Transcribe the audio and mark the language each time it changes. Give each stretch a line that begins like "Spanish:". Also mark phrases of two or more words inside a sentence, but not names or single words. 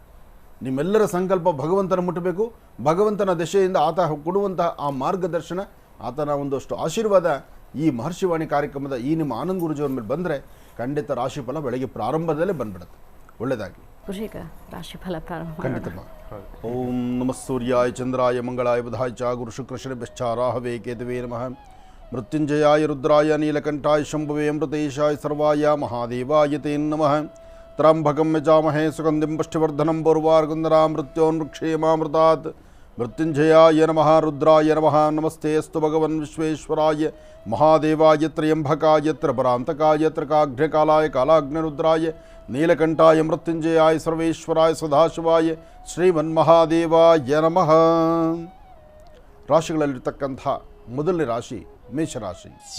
Kannada: ನಿಮ್ಮೆಲ್ಲರ ಸಂಕಲ್ಪ ಭಗವಂತನ ಮುಟ್ಟಬೇಕು. ಭಗವಂತನ ದಶೆಯಿಂದ ಆತ ಕೊಡುವಂತಹ ಆ ಮಾರ್ಗದರ್ಶನ, ಆತನ ಒಂದಷ್ಟು ಆಶೀರ್ವಾದ ಈ ಮಹರ್ಷಿವಾಣಿ ಕಾರ್ಯಕ್ರಮದ ಈ ನಿಮ್ಮ ಆನಂದ್ ಗುರುಜಿಯವರ ಮೇಲೆ ಬಂದರೆ ಖಂಡಿತ ರಾಶಿಫಲ ಬೆಳಗ್ಗೆ ಪ್ರಾರಂಭದಲ್ಲೇ ಬಂದ್ಬಿಡುತ್ತೆ. ಒಳ್ಳೆಯದಾಗಲಿ. ರಾಶಿಫಲ ಪ್ರಾರಂಭ ಖಂಡಿತ.
Sanskrit: ಓಂ ನಮಃ ಸೂರ್ಯಾಯ ಚಂದ್ರಾಯ ಮಂಗಳಾಯ ಬುಧಾಯ ಚ ಗುರು ಶುಕ್ರ ಶನಿಭ್ಯಶ್ಚ ರಾಹವೇ ಕೇತವೇ ನಮಃ. ಮೃತ್ಯುಂಜಯಾಯ ರುದ್ರಾಯ ನೀಲಕಂಠಾಯ ಶಂಭುವೇ ಅಮೃತೇಶಾಯ ಸರ್ವಾಯ ಮಹಾದೇವಾಯ ತೇ ನಮಃ. ತ್ರ್ಯಂಬಕಂ ಯಜಾಮಹೇ ಸುಗಂಧಿಂ ಪುಷ್ಟಿವರ್ಧನಂ ಪೂರ್ವಾರ್ಗುಂದರಾ ಮೃತ್ಯೋನ್ಮೃಕ್ಷೇಮಾಮೃತಾತ್. ಮೃತ್ಯುಂಜಯಾಯ ನಮಃ ರುದ್ರಾಯ ನಮಃ. ನಮಸ್ತೆ ಅಸ್ತು ಭಗವನ್ ವಿಶ್ವೇಶ್ವರಾಯ ಮಹಾದೇವಾಯ ತ್ರ್ಯಂಬಕಾಯ ತ್ರಿಪರಾಂತಕಾಯ ತ್ರಿಕಾಘ್ನಕಾಲಾಯ ಕಾಲಾಗ್ನಿರುದ್ರಾಯ ನೀಲಕಂಠಾಯ ಮೃತ್ಯುಂಜಯಾಯ ಸರ್ವೇಶ್ವರಾಯ ಸದಾಶಿವಾಯ ಶ್ರೀಮನ್ಮಹಾದೇವಾಯ ನಮಃ.
Kannada: ರಾಶಿಗಳಲ್ಲಿರ್ತಕ್ಕಂಥ ಮೊದಲನೇ ರಾಶಿ ಮೇಷರಾಶಿ.